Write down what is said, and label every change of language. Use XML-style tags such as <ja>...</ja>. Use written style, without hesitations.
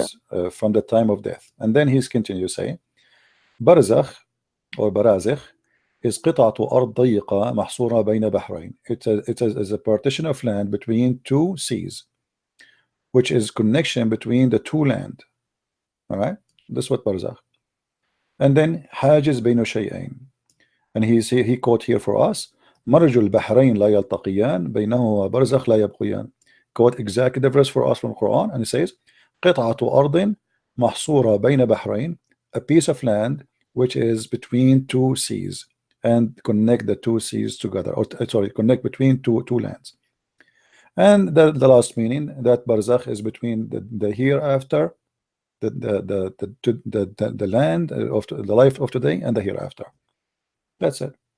<en>is from the time of death. And then he's continue saying, barzakh or barazikh is</en> <ar>قطعة أرض ضيقة محصورة بين بحرين.</ar> <en>It's a partition of land between two seas, which is connection between the two land. All right, that's what barzakh.</en> <ar>And then حاجز بين شيئين.</ar> <en>And he quote here for us,</en> <ar>مرج البحرين لا يلتقيان بينهما برزخ لا يبقيان.</ar> <en>Quote exactly the verse for us from Quran, and it says</en> <ar>قطعة أرض محصورة بين بحرين,</ar> <en>a piece of land which is between two seas, and connect the two seas together, or sorry, connect between two lands. And the last meaning that barzakh is between the hereafter, the land of the life of today and the hereafter. That's it.</en>